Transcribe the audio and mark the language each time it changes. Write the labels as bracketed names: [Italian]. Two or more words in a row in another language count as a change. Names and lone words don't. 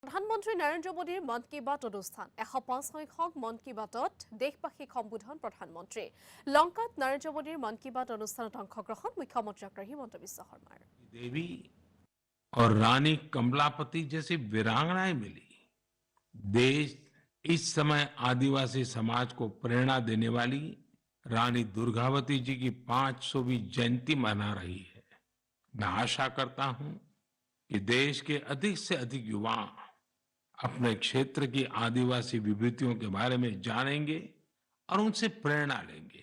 [Assamese] প্ৰধানমন্ত্ৰী নৰেন্দ্ৰ মোদীৰ মন কী বাত অনুষ্ঠান 105 সংখ্যক মন কী বাতত দেশবাসীক সম্বোধন প্ৰধানমন্ত্ৰী লংকাত নৰেন্দ্ৰ মোদীৰ মন কী বাত অনুষ্ঠানত অংশগ্ৰহণ মুখ্যমন্ত্ৰী ডক্টৰ হিমন্ত বিশ্ব শৰ্মাৰ [Hindi] देवी और रानी कमलापति जैसी वीरांगनाएं मिली। देश इस समय आदिवासी समाज को प्रेरणा देने वाली रानी दुर्गावती जी की 500वीं जयंती मना रही है। मैं आशा करता हूं कि देश के अधिक से अधिक युवा अपने क्षेत्र की आदिवासी विभूतियों के बारे में जानेंगे और उनसे प्रेरणा लेंगे।